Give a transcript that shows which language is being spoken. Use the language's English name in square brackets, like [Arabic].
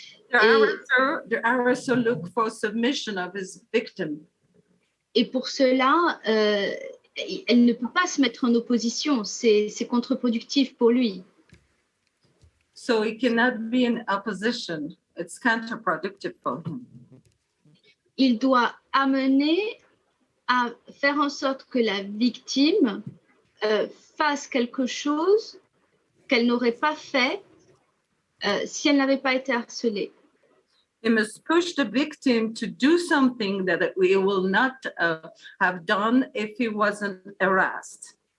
[English] The harasser look for submission of his victim. [French] Et pour cela, elle ne peut pas se mettre en opposition, c'est contre-productif pour lui. [English] So he cannot be in opposition. It's counterproductive for him. [French] Il doit amener à faire en sorte que la victime fasse quelque chose qu'elle n'aurait pas fait si elle n'avait pas été harcelée. [English] He must push the victim to do something that we will not have done if he wasn't harassed.